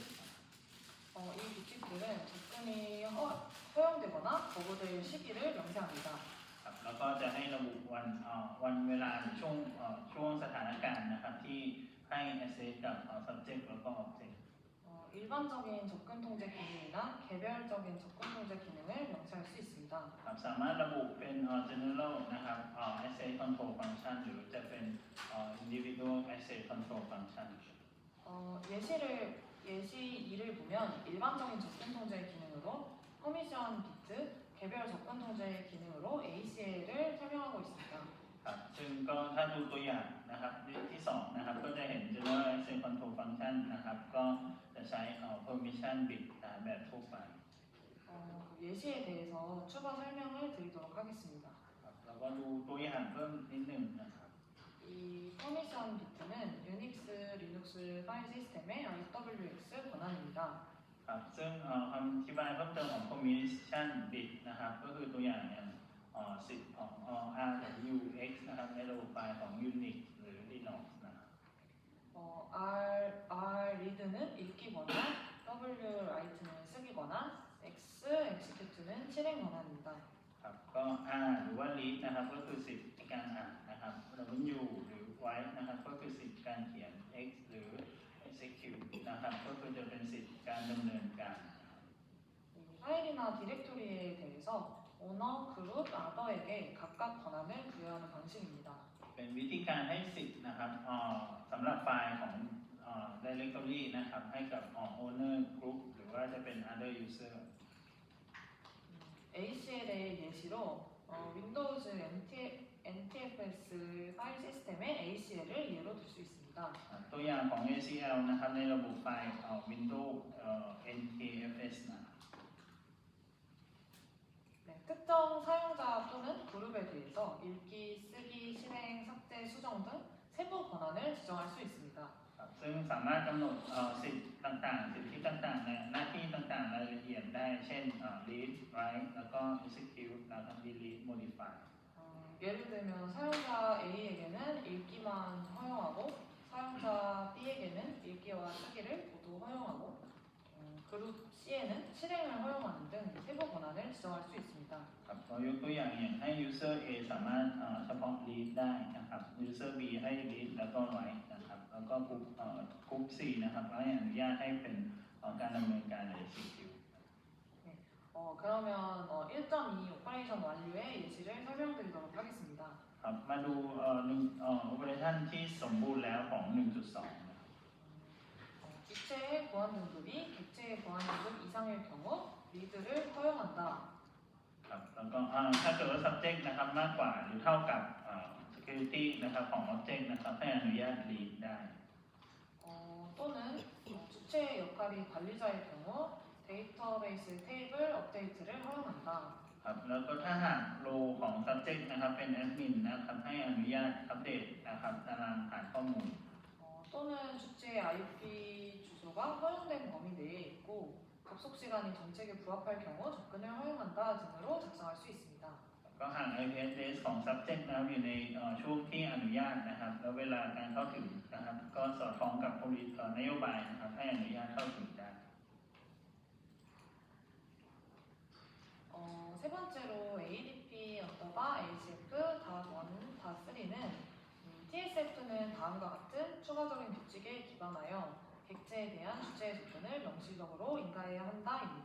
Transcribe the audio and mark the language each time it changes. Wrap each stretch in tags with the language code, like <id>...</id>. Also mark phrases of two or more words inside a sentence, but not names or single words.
<ko>이 규칙들은 접근이 허용되거나 거부될 시기를 명시합니다.</ko> <th>แล้วก็จะให้ระบุวันเวลาหรือช่วงสถานการณ์นะครับที่ให้ access กับ subject แล้วก็ object</th> <ko>일반적인 접근 통제 기능이나 개별적인 접근 통제 기능을 명시할 수 있습니다.</ko> <th>สามารถระบุเป็น general นะครับ</th> <en>asset control function</en> <th>หรือจะเป็น</th> <en>individual asset control function</en> <ko>예시 2를 보면 일반적인 접근 통제 기능으로 퍼미션 비트, 개별 접근 통제 기능으로 ACL을 설명하고 있습니다.</ko> <th>ซึ่งก็ถ้าดูตัวอย่างนะครับที่2นะครับก็จะเห็น</th> <en>general access control function</en> <th>นะครับก็จะใช้</th> <en>permission bit</en> <th>แบบทั่วไป</th> <ko>예시에 대해서 추가 설명을 드리도록 하겠습니다.</ko> <th>แล้วก็ดูตัวอย่างเพิ่มนิดหนึ่งนะครับ</th> <ko>이 퍼미션 비트는 유닉스, 리눅스 파일 시스템의 IWX 권한입니다.</ko> <th>ครับซึ่งคำอธิบายเพิ่มเติมของ</th> <en>combination bit</en> <th>นะครับก็คือตัวอย่างสิทธิ์ของ R กับ U X นะครับในระบบไฟล์ของ Unix หรือ Linux นะครับ</th> <ko>R read는 읽기거나 W write는 쓰기거나 X execute는 실행 권한입니다.</ko> <th>ครับก็ R หรือว่า read นะครับก็คือสิทธิ์ในการอ่านนะครับแล้วก็ U หรือ write นะครับก็คือสิทธิ์การเขียน X หรือ execute นะครับก็คือจะเป็นสิทธิ์การดำเนินการ</th> <ko>이 파일이나 디렉토리에 대해서 오너, 그룹, other에게 각각 권한을 부여하는 방식입니다.</ko> <th>เป็นวิธีการให้สิทธิ์นะครับสำหรับไฟล์ของdirectory นะครับให้กับ</th> <en>owner group</en> <th>หรือว่าจะเป็น</th> <en>other user</en> <ko>ACL의 예시로 윈도우즈 NTFS 파일 시스템의 ACL을 예로 들 수 있습니다.</ko> <th>ตัวอย่างของ ACL นะครับในระบบไฟล์Windows NTFS นะ</th> <ko>네, 특정 사용자 또는 그룹에 대해서 읽기, 쓰기, 실행, 삭제, 수정 등 세부 권한을 지정할 수 있습니다.</ko> <th>ครับซึ่งสามารถกำหนดสิทธิ์ต่างๆสิทธิต่างๆในหน้าที่ต่างๆรายละเอียดได้เช่น</th> <en>read write</en> <th>แล้วก็ execute แล้วก็</th> <en>delete modify</en> <ko>예를 들면 사용자 A에게는 읽기만 허용하고 사용자 B에게는 읽기와 쓰기를 모두 허용하고 그룹 C에는 실행을 허용하는 등 세부 권한을 지정할 수 있습니다.</ko> <th>ครับเรายกตัวอย่างให้ user A สามารถเฉพาะ read ได้นะครับ user B ให้ read แล้วก็ write นะครับแล้วก็group C นะครับให้อนุญาตให้เป็นการดำเนินการ execute</th> <ko>그러면 1.2 오퍼레이션 완료의 예시를 설명드리도록 하겠습니다.</ko> <th>ครับมาดูoperation ที่สมบูรณ์แล้วของ 1.2</th> <ko>주체의 보안 등급이 객체의 보안 등급 이상일 경우 리드를 허용한다.</ko> <th>ครับแล้วก็ถ้าเกิดว่า subject นะครับมากกว่าหรือเท่ากับ security นะครับของ object นะครับให้อนุญาต read ได้</th> <ko>또는 주체의 역할이 관리자일 경우 데이터베이스 테이블 업데이트를 허용한다.</ko> <th>ครับแล้วก็ถ้าหาก role ของ subject นะครับเป็น admin นะครับให้อนุญาตอัปเดตนะครับตารางฐานข้อมูล</th> <ko>또는 주체의 IP 주소가 허용된 범위 내에 있고 접속 시간이 정책에 부합할 경우 접근을 허용한다 등으로 작성할 수 있습니다.</ko> <th>ก็หาก</th> <en>IP address</en> <th>ของ subject นะครับอยู่ในช่วงที่อนุญาตนะครับแล้วเวลาการเข้าถึงนะครับก็สอดคล้องกับนโยบายนะครับให้อนุญาตเข้าถึงได้</th> <ko>세 번째로 ADP ACF .1.3는 TSF는 다음과 같은 추가적인 규칙에 기반하여 객체에 대한 주체의 접근을 명시적으로 인가해야 한다입니다.</ko>